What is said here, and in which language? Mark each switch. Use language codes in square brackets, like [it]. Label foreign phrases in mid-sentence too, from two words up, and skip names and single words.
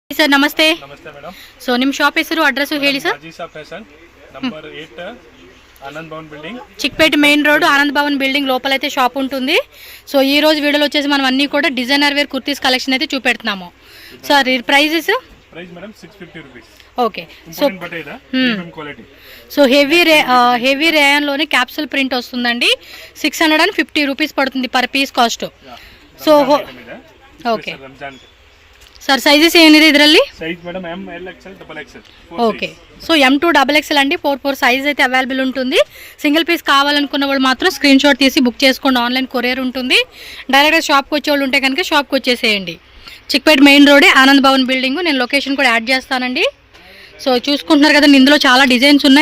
[kn] ಸರ್, ನಮಸ್ತೆ. ನಮಸ್ತೆ ಮೇಡಮ್. ಸೊ ನಿಮ್ಮ ಶಾಪ್ ಹೆಸರು, ಅಡ್ರೆಸ್ ಹೇಳಿ ಸರ್. ಅಜೀಸಾ ಫ್ಯಾಷನ್, ನಂಬರ್ 8, [te] ఆనంద్ భవన్ బిల్డింగ్, చిక్పేట [en] main road, [te] ఆనంద్ భవన్ బిల్డింగ్ లోపల అయితే షాప్ ఉంటుంది. సో ఈ రోజు వీడియోలో వచ్చేసి మనం అన్ని కూడా [en] designer wear kurtis collection [te] అయితే చూపెడుతున్నాము. [en] sir prices madam 650 rupees. okay. so premium quality. [te] సో [en] heavy rayon [te] లోనే [en] capsule print [te] వస్తుందండి. 650 రూపీస్ పడుతుంది [en] per piece cost. so okay [kn] ಸರ್, ಸೈಜಸ್ ಏನಿದೆ ಇದರಲ್ಲಿ? [en] size madam M L XL double XL. [te] ఓకే. సో M2 XXL అండి, 4 సైజ్ అయితే అవైలబుల్ ఉంటుంది. [en] single piece [te] కావాలనుకున్న వాళ్ళు మాత్రం [en] screen shot [te] తీసి బుక్ చేసుకోండి. [en] online courier [te] ఉంటుంది. డైరెక్ట్గా షాప్కి వచ్చే వాళ్ళు ఉంటే కనుక షాప్కి వచ్చేసేయండి. చిక్పేట [en] main road, [te] ఆనంద్ భవన్ బిల్డింగ్. నేను లొకేషన్ కూడా యాడ్ చేస్తానండి. సో చూసుకుంటున్నారు కదా, ఇందులో చాలా డిజైన్స్ ఉన్నాయి.